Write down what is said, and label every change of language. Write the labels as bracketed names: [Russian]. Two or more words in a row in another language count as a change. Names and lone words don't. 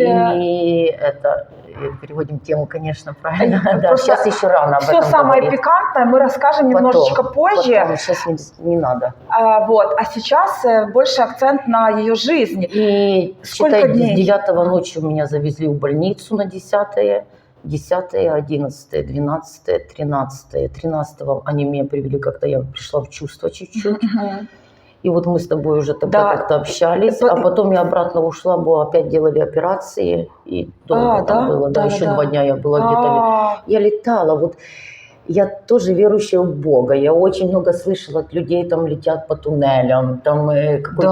[Russian] И это... Переводим тему, конечно, правильно. Да, сейчас еще рано об этом Все самое говорить. пикантное мы расскажем немножечко позже. Потом, сейчас не надо. А сейчас больше акцент на ее жизнь. И сколько дней? С 9 ночи меня завезли в больницу на 10-е. 10-е, 11-е, 12-е, 13-е. 13-го они меня привели, когда я пришла в чувство чуть-чуть. И вот мы с тобой уже тогда Да. как-то общались, Это- а потом я обратно ушла, бо опять делали операции, и долго там да? было, да, еще Да. 2 дня я была где-то. А, Я летала, вот я тоже верующая в Бога, я очень много слышала от людей, там летят по туннелям, там какой-то